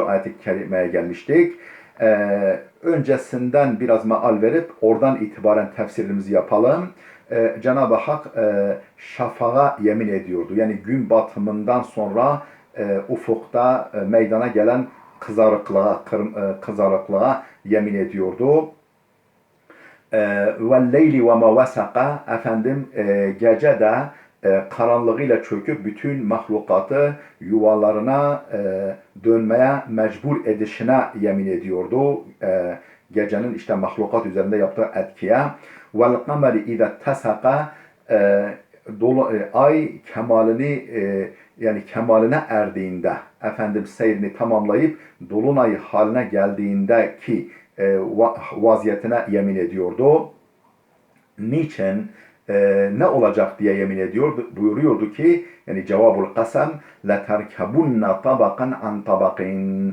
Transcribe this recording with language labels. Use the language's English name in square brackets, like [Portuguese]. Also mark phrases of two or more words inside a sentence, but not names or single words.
[Turkish] ayet-i kerimeye gelmiştik. Öncesinden biraz meal verip oradan itibaren tefsirimizi yapalım. Cenab-ı Hak şafağa yemin ediyordu. Yani gün batımından sonra ufukta meydana gelen kızarıklığa yemin ediyordu. [Arabic] وَالْلَيْلِ وَمَا وَسَقَ [Turkish] gece de karanlığıyla çöküp bütün mahlukatı yuvalarına dönmeye mecbur edişine yemin ediyordu. Gecenin işte mahlukat üzerinde yaptığı etkiye. [Arabic] وَالْقَمَرِ اِذَا اتَّسَقَ [Turkish] ay kemalini yani kemaline erdiğinde seyrini tamamlayıp dolunay haline geldiğinde ki vaziyetine yemin ediyordu. Niçin? Ne olacak diye yemin ediyordu. Buyuruyordu ki yani [Arabic] جواب القسم لتركبن طبقا عن طبق.